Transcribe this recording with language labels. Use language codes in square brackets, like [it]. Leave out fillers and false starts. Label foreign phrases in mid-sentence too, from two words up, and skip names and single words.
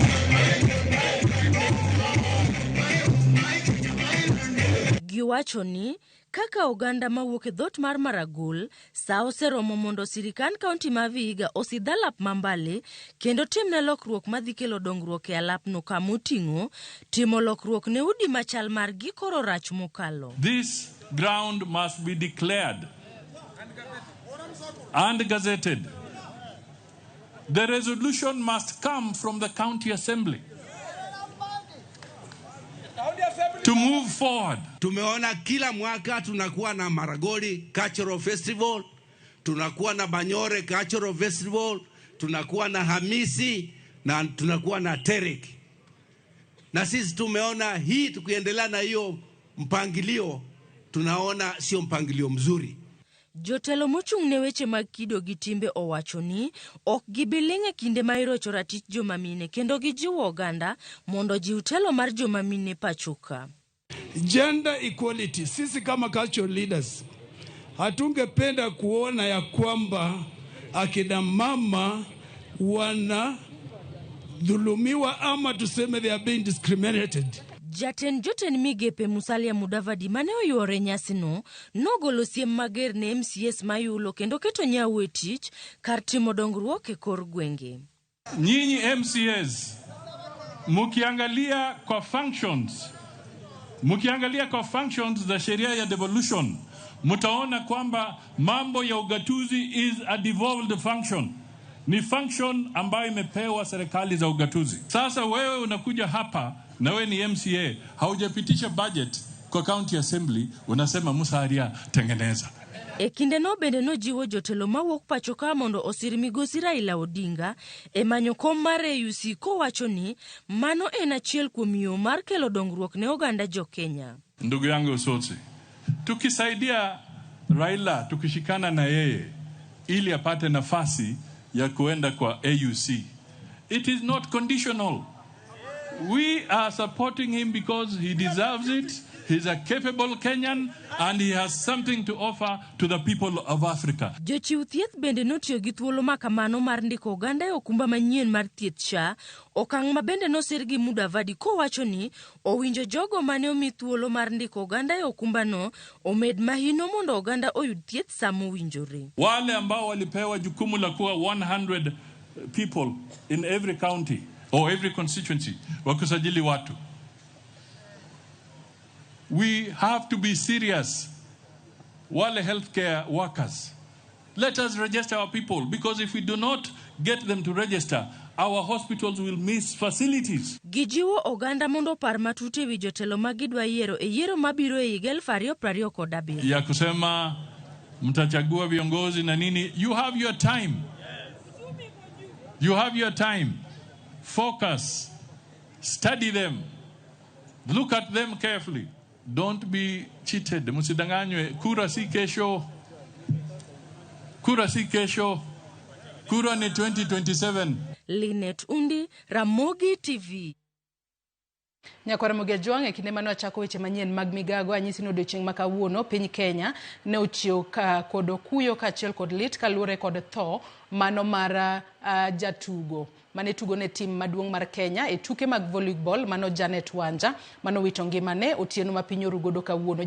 [luo] Giwacho ni kaka oganda mawuok e dhot mar Maragol, sa oseromo mondo sirikan kaunti ma Vihiga osidh alap Mambale kendo timne lokruok madhi kelo dongruok e alapno kamoting'o timo lokruok ne udi machal margi koro rach mokalo. [en] This ground must be declared and gazetted. The resolution must come from the county assembly to move forward. [sw] Tumeona kila mwaka tunakuwa na Maragoli Cultural Festival, tunakuwa na Banyore Cultural Festival, tunakuwa na Hamisi na tunakuwa na Terik. Na sisi tumeona hii tukiendelea na hiyo mpangilio, tunaona sio mpangilio mzuri. [luo] Jotelo mochung' ne weche mag kido gi timbe owacho ni ok gibilinge kinde ma irocho ratich jomamine kendo gijiwo oganda mondo jiw telo mar jomamine pachoka. [en] Gender equality, [sw] sisi kama [en] cultural leaders [sw] hatungependa kuona ya kwamba akina mama wana dhulumiwa ama tuseme [en] they are being discriminated. [luo] Joten migepe Musalia Mudavadi mane oyuore nyasino nogolo siem mager ne MCS mayulo kendo keto nyawo e tich kar timo dongruok e kor gwenge. [sw] Nyinyi MCS mukiangalia kwa functions za sheria ya devolution, mutaona kwamba mambo ya ugatuzi [en] is a devolved function. [sw] Ni function ambayo imepewa serikali za ugatuzi. Sasa wewe unakuja hapa na wewe ni MCA, haujapitisha budget kwa county assembly, unasema Musalia tengeneza. [luo] E kinde no bende no jiwo jotelo mawuok pachoka mondo osir migosi Raila Odinga e manyo kom mar AUC kowacho ni mano en achiel kuom yo mar kelo dongruok ne oganda jo Kenya. [sw] Ndugu yangu Osotsi, tukisaidia Raila, tukishikana na yeye ili apate nafasi ya kuenda kwa AUC, [en] it is not conditional. We are supporting him because he deserves it. He's a capable Kenyan and he has something to offer to the people of Africa. [luo] Jochiw thieth bende notiyo gi thuolo makamano mar ndiko oganda e okumba manyien mar thieth SHA, okang' ma bende nosir gi Mudavadi kowacho ni owinjo jogo mane omi thuolo mar ndiko oganda e okumbano omed mahino mondo oganda oyud thieth samo winjore. [sw] Wale ambao walipewa jukumu la kuwa [en] 100 people in every county or every constituency [sw] wakusajili watu. [en] We have to be serious. Wale healthcare workers, let us register our people, because if we do not get them to register, our hospitals will miss facilities. [luo] Gijiwo oganda mondo par matute wi jotelo magidwa yiero e yiero mabiro e 2027. [sw] Ya kusema mtachagua viongozi na nini, [en] you have your time. You have your time. Focus. Study them. Look at them carefully. Don't be cheated. [sw] Musidanganywe. Kura si kesho. Kura si kesho. Kura ni 2027. Linet Undi, Ramogi TV. [luo] Nyakwara Mugejuang e kinde mano achako weche manyien mag migago anyisi no doching makawuono piny Kenya ne ochiwo kod kuyo kachiel kod lit kalure kod tho mano mar jatugo mane tugo ne tim maduong' mar Kenya e tuke mag volleyball mano Janet Wanja mano wito ngimane otieno ma piny orugodo kawuono.